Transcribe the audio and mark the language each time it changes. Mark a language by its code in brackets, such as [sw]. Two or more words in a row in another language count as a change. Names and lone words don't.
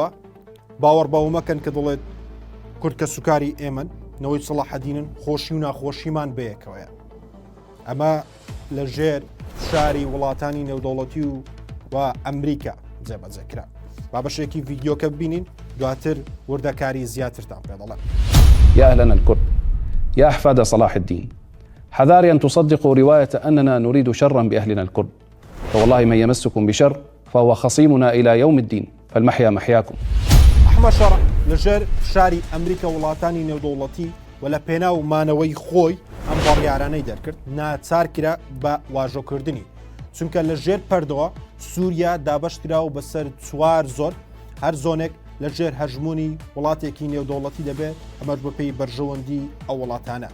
[ckb] باوەڕ بەوە مەکەن کە دەڵێت کورد کە سوکاری ئێمن نەوەی سەڵاحەدینن خۆشی و ناخۆشیمان بەیەکەوەیە. ئەمە لە ژێر شاری وڵاتانی نێودەوڵەتی و ئەمریکا جێبەجێکرا. با بەشێکی ڤیدیۆکە ببینین دواتر وردەکاری زیاترتان پێ دەڵێم. [ar] يا أهلنا الكرد، يا أحفاد صلاح الدين، حذاري أن تصدقوا رواية أننا نريد شرا بأهلنا الكرد، فوالله من يمسكم بشر فهو خصيمنا إلى يوم الدين، فالمحيا محياكم. [ckb] ئەحمەد شەڕح لەژێر شاری ئەمریکا وڵاتانی نێودەوڵەتی و لە پێناو مانەوەی خۆی ئەم بڕیارانەی دەرکرد ناچار کرا بە واژۆکردنی، چونکە لە ژێر پەردەوە سووریا دابەشکرا و بەسەر 4 زۆن، هەر زۆنێک لە ژێر هەژمونی وڵاتێکی نێودەوڵەتی دەبێت ئەمەش بەپێی بەرژەوەندی ئەو وڵاتانە.